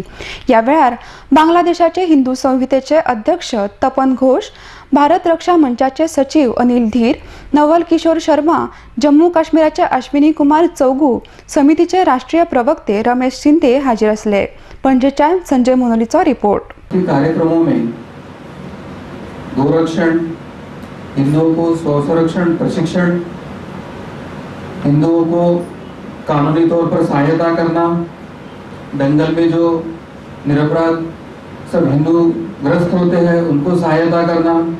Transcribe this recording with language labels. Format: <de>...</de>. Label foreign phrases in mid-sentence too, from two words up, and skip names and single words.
<kok>या वेळार बांगलादेशाचे हिंदू संहितेचे अध्यक्ष तपन घोष, भारत रक्षा मंचाचे सचिव अनिल धीर, नवल किशोर शर्मा, जम्मू काश्मीराचे अश्विनी कुमार चौगू, समितीचे राष्ट्रीय प्रवक्ते रमेश शिंदे हाजीर असले। पणजेच्या संजय मोनोलीचा रिपोर्ट।</kok> <hi>कार्यक्रमों में गोरक्षण, हिंदुओं को स्वसंरक्षण प्रशिक्षण, हिंदुओं को कानूनी तौर पर सहायता करना, दंगल में जो निरपराध सब हिंदू ग्रस्त होते हैं उनको सहायता करना,</hi>